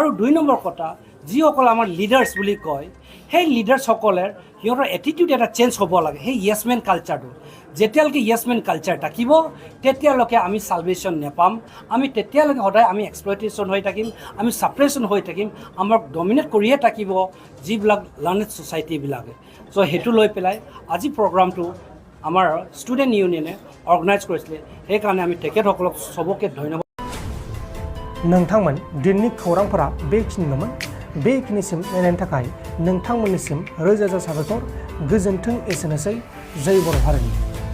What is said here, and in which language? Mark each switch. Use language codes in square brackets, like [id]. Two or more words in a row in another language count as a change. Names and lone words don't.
[as] 2 নম্বৰ কথা যিসকল আমাৰ লিডাৰ্ছ বুলি কয় সেই লিডাৰ্ছসকলে সিহঁতৰ এটিটিউড এটা চেঞ্জ হ'ব লাগে সেই [en] yes-men culture [as] যেতিয়ালৈকে [en] yes-men culture [as] থাকিব তেতিয়ালৈকে আমি চালভেশ্যন নেপাম আমি তেতিয়ালৈকে সদায় আমি এক্সপ্লইটেশ্যন হৈ থাকিম আমি ছাপ্ৰেশ্যন হৈ থাকিম আমাক ডমিনেট কৰিয়ে থাকিব যিবিলাক [en] learned societies [as] চ' সেইটো লৈ পেলাই আজি প্ৰগ্ৰামটো আমাৰ [en] student union [as] অৰ্গেনাইজ কৰিছিলে সেইকাৰণে আমি তেখেতসকলক চবকে ধন্যবাদ [brx] नोंथांमोन दिननि खौरांफोरा बेखिनिल'मोन बेखिनिसिम नायनायनि थाखाय नोंथांमोननिसिम रोजा रोजा साबायखर गोजोन्थों एसेनोसै जय बर' हारिनि